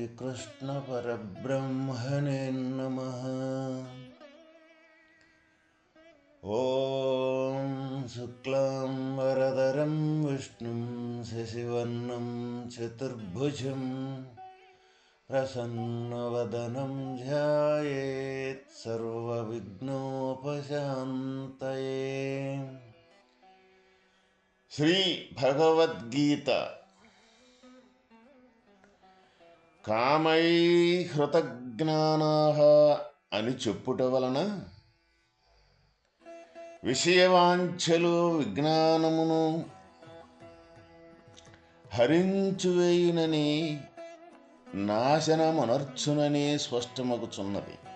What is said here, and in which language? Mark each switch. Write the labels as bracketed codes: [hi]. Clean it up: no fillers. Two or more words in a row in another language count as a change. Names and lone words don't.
[sa] श्रीकृष्णपरब्रह्मणे नमः। ॐ शुक्लाम्बरधरं विष्णुं शशिवर्णं चतुर्भुजं प्रसन्नवदनं ध्यायेत् सर्वविघ्नोपशान्तये। [te] శ్రీ భగవద్గీత [sa] కామై హృతజ్ఞానాః [te] అని చెప్పుట వలన విషయవాంఛలు విజ్ఞానమును హరించువేయునని నాశనమునర్చునని స్పష్టమగుచున్నది.